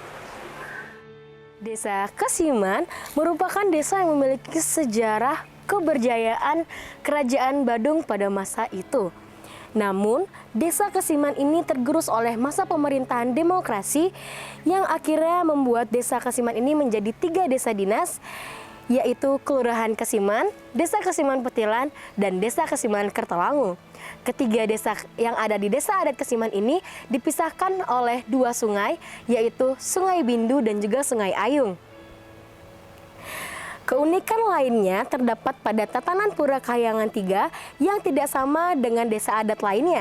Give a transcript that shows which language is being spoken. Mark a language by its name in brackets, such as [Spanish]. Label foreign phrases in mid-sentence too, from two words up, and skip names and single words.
[Indonesian] Desa Kesiman merupakan desa yang memiliki sejarah keberjayaan Kerajaan Badung pada masa itu. Namun, Desa Kesiman ini tergerus oleh masa pemerintahan demokrasi yang akhirnya membuat Desa Kesiman ini menjadi 3 desa dinas, yaitu Kelurahan Kesiman, Desa Kesiman Petilan, dan Desa Kesiman Kertalangu. Ketiga desa yang ada di Desa Adat Kesiman ini dipisahkan oleh 2 sungai, yaitu Sungai Bindu dan juga Sungai Ayung. Keunikan lainnya terdapat pada tatanan Pura Kayangan 3 yang tidak sama dengan desa adat lainnya.